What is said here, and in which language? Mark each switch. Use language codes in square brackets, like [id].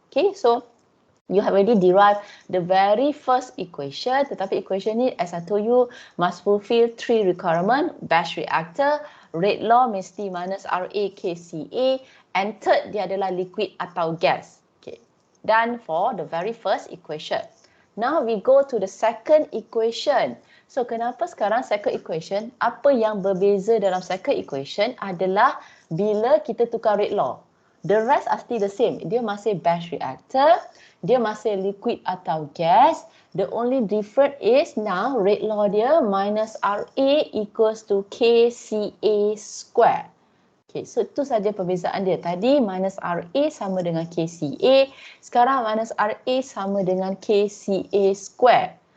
[en] Okay, so you have already derived the very first equation, tetapi equation ni as I told you must fulfill 3 requirement, batch reactor, rate law mesti minus RA KCA, and third [ms] dia adalah liquid atau gas. [en] Okay, done for the very first equation. Now we go to the second equation. [ms] So kenapa sekarang second equation, apa yang berbeza dalam second equation adalah bila kita tukar rate law. [en] The rest are still the same. [ms] Dia masih batch reactor, dia masih liquid atau gas. [en] The only difference is now rate law dia minus RA equals to KCA square. [ms] Okay, so itu saja perbezaan dia. Tadi minus RA sama dengan KCA. Sekarang minus RA sama dengan KCA square.